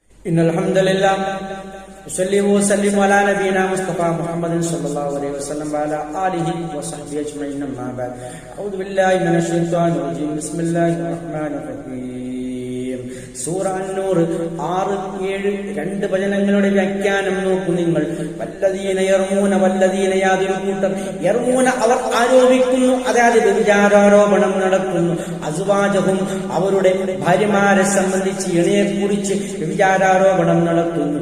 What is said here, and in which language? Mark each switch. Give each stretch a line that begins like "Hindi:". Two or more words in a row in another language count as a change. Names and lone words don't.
Arabic: إن الحمد لله صلى وسلم على نبينا مصطفى محمد صلى الله عليه وسلم وعلى آله وصحبه أجمعين أما بعد أعوذ بالله من الشيطان الرجيم بسم الله الرحمن الرحيم
Malayalam: സൂറ അന്നൂർ 6-7 രണ്ട് വചനങ്ങളുടെ വ്യാഖ്യാനം നോക്കൂ നിങ്ങൾ.
Arabic: والذين يرمون
Malayalam: വല്ലദീന യാതൊരു കൂട്ടം യർമൂന അവർ ആരോപിക്കുന്നു, അതായത് വ്യഭിചാരോപണം നടത്തുന്നു. അസ്വാജഹും അവരുടെ ഭാര്യമാരെ സംബന്ധിച്ച് ഇണയെക്കുറിച്ച് വ്യഭിചാരോപണം നടത്തുന്നു.